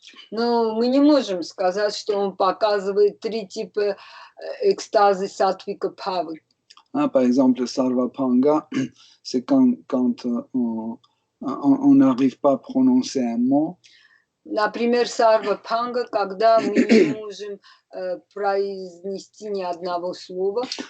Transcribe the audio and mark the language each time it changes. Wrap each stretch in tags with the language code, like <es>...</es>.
<ru>Но мы не можем сказать, что он показывает три типа экстазы сатвика бхавы.</ru> <fr>Par exemple, Sarvapanga, c'est quand on n'arrive pas à prononcer un mot.</fr> <ru>Например, Сарвапанга, когда мы не можем произнести ни одного слова.</ru>